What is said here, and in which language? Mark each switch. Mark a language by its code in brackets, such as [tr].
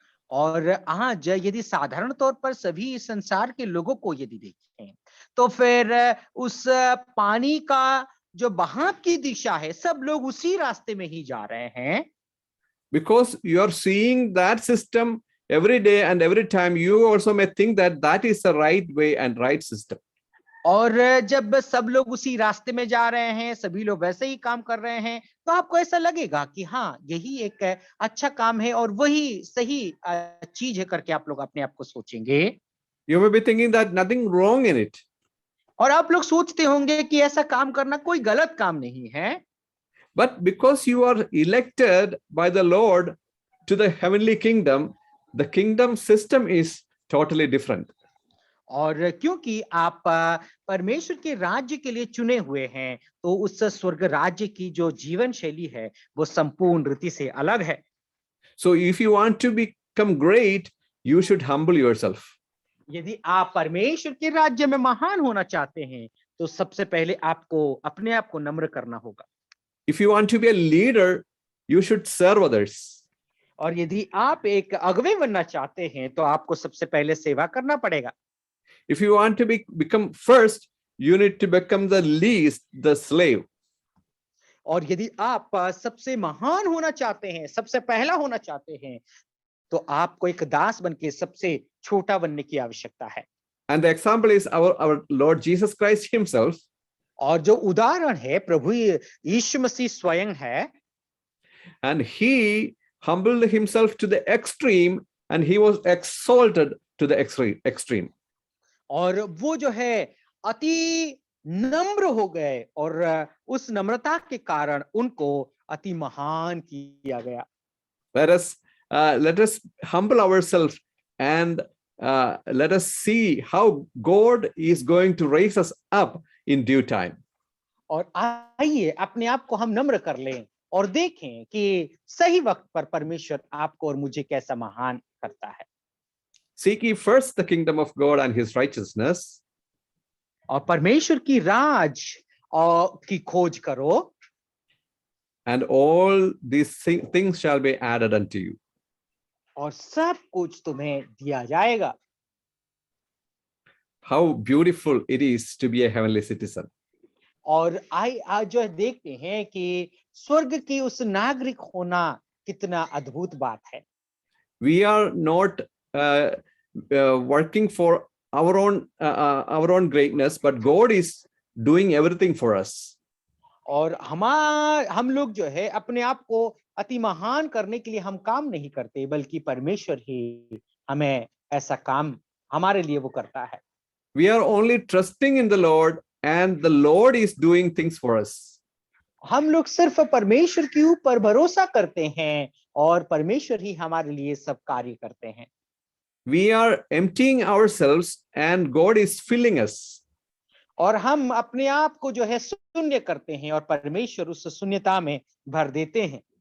[hi] और आज यदि साधारण तौर पर सभी इस संसार के लोगों को यदि देखें, तो फिर उस पानी का जो बहाव की दिशा है, सब लोग उसी रास्ते में ही जा रहे हैं। [en] Because you are seeing that system every day and every time, you also may think that that is the right way and right system. [hi] और जब सब लोग उसी रास्ते में जा रहे हैं, सभी लोग वैसे ही काम कर रहे हैं, तो आपको ऐसा लगेगा कि हाँ, यही एक अच्छा काम है और वही सही चीज है करके आप लोग अपने आप को सोचेंगे। [en] You may be thinking that nothing wrong in it. [hi] और आप लोग सोचते होंगे कि ऐसा काम करना कोई गलत काम नहीं है। [en] But because you are elected by the Lord to the heavenly kingdom, the kingdom system is totally different. [hi] और क्योंकि आप परमेश्वर के राज्य के लिए चुने हुए हैं, तो उस स्वर्ग राज्य की जो जीवन शैली है वो संपूर्ण रीति से अलग है। [en] So if you want to become great, you should humble yourself. [hi] यदि आप परमेश्वर के राज्य में महान होना चाहते हैं, तो सबसे पहले आपको अपने आप को नम्र करना होगा। [en] If you want to be a leader, you should serve others. [hi] और यदि आप एक अगुवे बनना चाहते हैं, तो आपको सबसे पहले सेवा करना पड़ेगा। [en] If you want to become first, you need to become the least, the slave. [hi] और यदि आप सबसे महान होना चाहते हैं, सबसे पहला होना चाहते हैं, तो आपको एक दास बनके सबसे छोटा बनने की आवश्यकता है। [en] And the example is our Lord Jesus Christ himself. [hi] और जो उदाहरण है प्रभु यीशु मसीह स्वयं है। [en] And he humbled himself to the extreme and he was exalted to the extreme. [hi] और वो जो है अति नम्र हो गए और उस नम्रता के कारण उनको अति महान किया गया। [en] Let us humble ourselves and let us see how God is going to raise us up in due time. [hi] और आइए अपने आप को हम नम्र कर लें और देखें कि सही वक्त पर परमेश्वर आपको और मुझे कैसा महान करता है। [en] Seek ye first the kingdom of God and his righteousness. [hi] और परमेश्वर की राज और की खोज करो। [en] And all these things shall be added unto you. [hi] और सब कुछ तुम्हें दिया जाएगा। [en] How beautiful it is to be a heavenly citizen. [hi] और आज जो है देखते हैं कि स्वर्ग की उस नागरिक होना कितना अद्भुत बात है। [en] We are not working for our own greatness, but God is doing everything for us. [hi] और हम लोग जो है अपने आप को अति महान करने के लिए हम काम नहीं करते, बल्कि परमेश्वर ही हमें ऐसा काम हमारे लिए वो करता है। [en] We are only trusting in the Lord, and the Lord is doing things for us. [hi] हम लोग सिर्फ परमेश्वर के ऊपर भरोसा करते हैं और परमेश्वर ही हमारे लिए सब कार्य करते हैं। [en] We are emptying ourselves, and God is filling us. [hi] और हम अपने आप को जो है शून्य करते हैं और परमेश्वर उस शून्यता में भर देते हैं।